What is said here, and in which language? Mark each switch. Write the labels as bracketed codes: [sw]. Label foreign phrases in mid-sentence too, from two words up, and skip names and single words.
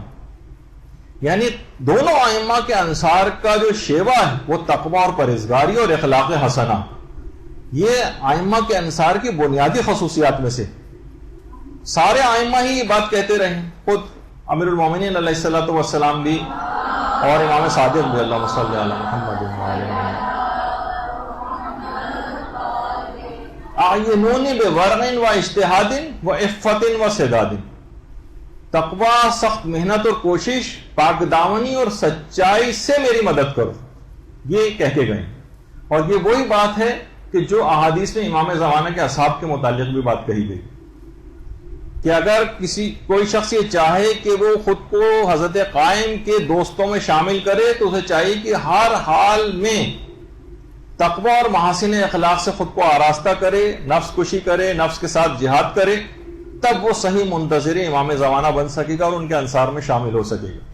[ur] یعنی دونوں ائمہ کے انصار کا جو شیوا ہے وہ تقوی اور پرہیزگاری اور اخلاق حسنہ، یہ ائمہ کے انصار کی بنیادی خصوصیات میں سے. سارے ائمہ ہی یہ بات کہتے رہے، خود امیر المومنین [ar] علیہ الصلوۃ والسلام [ur] بھی اور امام صادق بھی، [ar] اللہم صلی علی محمد وعلی اعینونی بورع و اجتہاد و عفت و سداد. [ur] تقوی، سخت محنت اور کوشش، پاک دامنی اور سچائی سے میری مدد کرو، یہ کہہ کے گئے. اور یہ وہی بات ہے کہ جو احادیث میں امام زمانہ کے اصحاب کے متعلق بھی بات کہی گئی کہ اگر کوئی شخص یہ چاہے کہ وہ خود کو حضرت قائم کے دوستوں میں شامل کرے تو اسے چاہیے کہ ہر حال میں تقوی اور محاسن اخلاق سے خود کو آراستہ کرے، نفس کشی کرے، نفس کے ساتھ جہاد کرے، تب وہ صحیح منتظر امام زمانہ بن سکے گا اور ان کے انصار میں شامل ہو سکے گا.